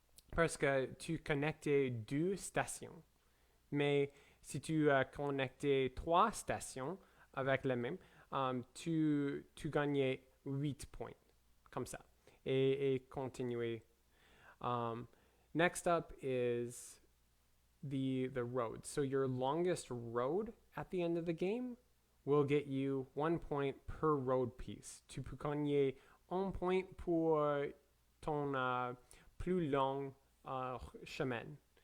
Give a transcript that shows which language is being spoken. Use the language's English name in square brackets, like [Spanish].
[French] Parce que tu connectes 2 stations. Mais si tu connectes 3 stations avec la même, tu gagnais 8 points, comme ça, et continuer. [English] Next up is the road. So your longest road at the end of the game will get you 1 point per road piece. [French] Tu peux gagner 1 point pour ton plus long chemin.